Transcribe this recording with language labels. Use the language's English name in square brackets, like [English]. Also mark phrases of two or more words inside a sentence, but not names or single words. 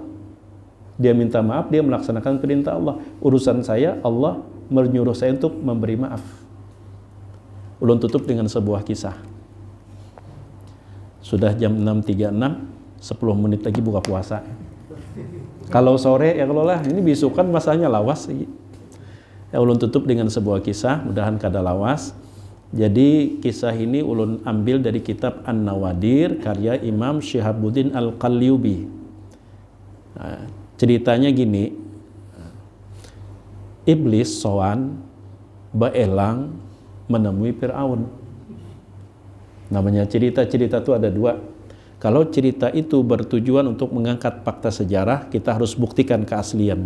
[Indonesian] Dia minta maaf, dia melaksanakan perintah Allah. Urusan saya, Allah menyuruh saya untuk memberi maaf. Ulun tutup dengan sebuah kisah. Sudah jam 6.36, 10 menit lagi buka puasa. Kalau sore ya kalau lah, ini besok kan masanya lawas. Ya, ulun tutup dengan sebuah kisah, [Banjar] mudahan kada lawas. [Indonesian] Jadi kisah ini ulun ambil dari kitab An-Nawadir karya Imam Syihabuddin Al-Qalyubi. Nah, ceritanya gini, iblis sowan baelang menemui Fir'aun. Namanya cerita-cerita itu ada dua. Kalau cerita itu bertujuan untuk mengangkat fakta sejarah, kita harus buktikan keasliannya.